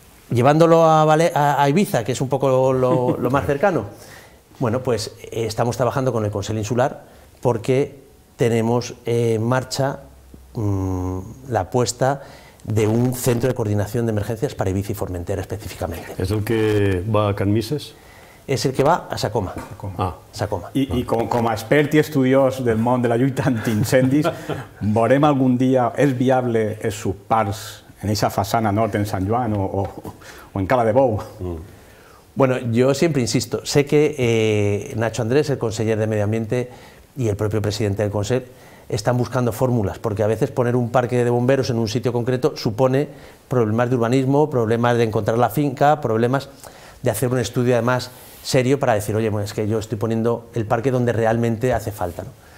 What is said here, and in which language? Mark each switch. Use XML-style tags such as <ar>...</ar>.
<es>Llevándolo a Ibiza, que es un poco lo más cercano, bueno, pues estamos trabajando con el Consell Insular porque tenemos en marcha la puesta de un centro de coordinación de emergencias para Ibiza y Formentera específicamente. ¿Es el que va a Can Misses?</es> <ca>És el que va a Sacoma. Sacoma. I com a expert i estudiós del món de la lluita antiincendis, veurem algun dia, és viable els subparcs en esa façana nord en Sant Joan o en Cala de Bou?</ca> <es>Bueno, yo siempre insisto, sé que Nacho Andrés, el conseller de Medio Ambiente, y el propio presidente del Consell están buscando fórmulas, porque a veces poner un parque de bomberos en un sitio concreto supone problemas de urbanismo, problemas de encontrar la finca, problemas de hacer un estudio además serio para decir, oye, bueno, es que yo estoy poniendo el parque donde realmente hace falta, ¿no?</es>